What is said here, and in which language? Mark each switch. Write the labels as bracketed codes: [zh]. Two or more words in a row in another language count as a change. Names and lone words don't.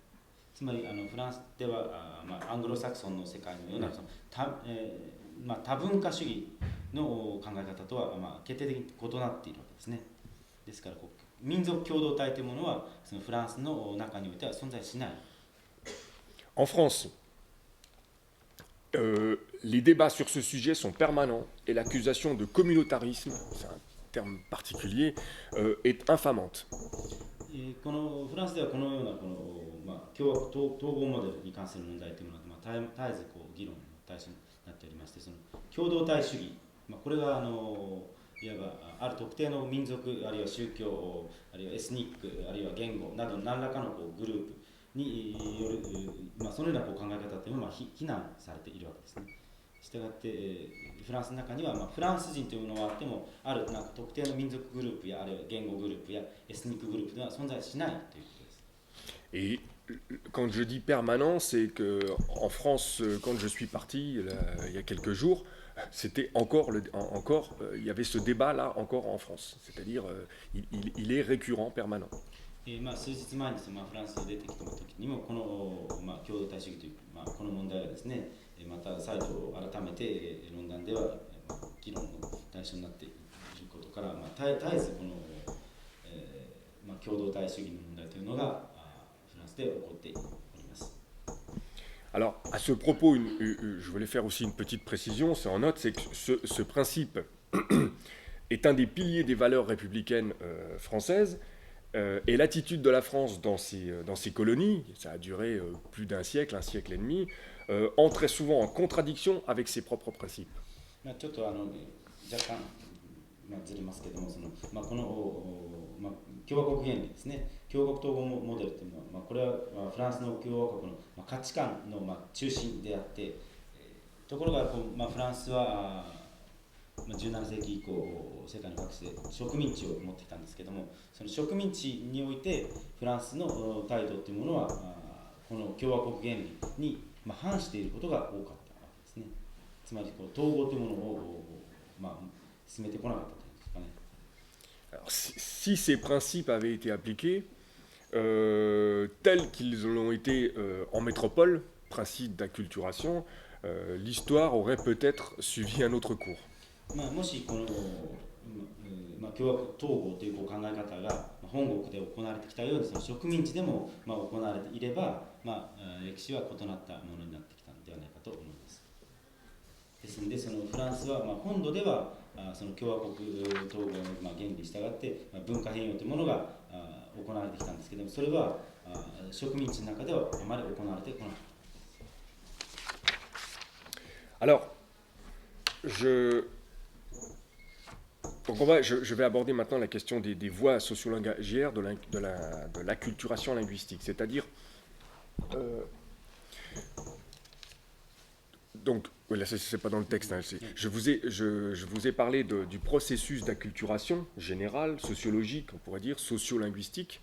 [ja] つまりフランスではアングロサクソンの世界のようなその多文化主義の考え方とは決定的に異なっているわけですね。ですから民族共同体というものはそのフランスの中においては存在しない。 [fr] En France, les débats sur ce sujet sont permanents et l'accusation de communautarisme, c'est un terme particulier, est infamante. [ja] このフランスではこのような共和国統合モデルに関する問題というのは絶えず議論の対象になっておりまして、その共同体主義、これがいわばある特定の民族あるいは宗教あるいはエスニックあるいは言語など何らかのグループによる、そのような考え方というのは非難されているわけですね。したがってフランスの中にはフランス人というものはあってもある特定の民族グループやあるいは言語グループやエスニックグループでは存在しないということです。 [fr] Et quand je dis permanent, c'est que en France, quand je suis parti il y a quelques jours, c'était il y avait ce débat-là encore en France. C'est-à-dire, il est récurrent, permanent. [ja] 数日前にフランスに出てきた時にもこの、共同体主義という、この問題がですね、また再度改めて論壇では、議論の対象になっていることから、絶えずこの、共同体主義の問題というのがで起こっております。 [fr] Alors, à ce propos, je voulais faire aussi une petite précision, c'est en note, c'est que ce principe est un des piliers des valeurs républicaines françaises, et l'attitude de la France dans ses colonies, ça a duré plus d'un siècle, un siècle et demi, entrait souvent en contradiction avec ses propres principes. [ja] ちょっと若干、ずれますけども、この、共和国原理ですね、共和国統合モデルというのは、これは、フランスの共和国の、価値観の、中心であって、ところがフランスは17世紀以降、世界の各地で植民地を持っていたんですけども、その植民地においてフランスの態度というものは、この共和国原理に反していることが多かったわけですね。つまり統合というものを、進めてこなかったというんですかね。 [fr] Alors, si ces principes avaient été appliqués tels qu'ils l'ont été en métropole, principe d'acculturation, l'histoire aurait peut-être suivi un autre cours. [ja] もしこの、共和国統合という考え方が本国で行われてきたように、その植民地でも行われていれば、歴史は異なったものになってきたのではないかと思います。ですので、そのフランスは本土ではその共和国統合の原理に従って文化変容というものが行われてきたんですけども、それは植民地の中ではあまり行われてこなかった。 [fr] Alors, je vais aborder maintenant la question des voies sociolinguagières de l'acculturation linguistique, c'est-à-dire donc, là c'est pas dans le texte, hein, je vous ai parlé du processus d'acculturation générale, sociologique, on pourrait dire, sociolinguistique.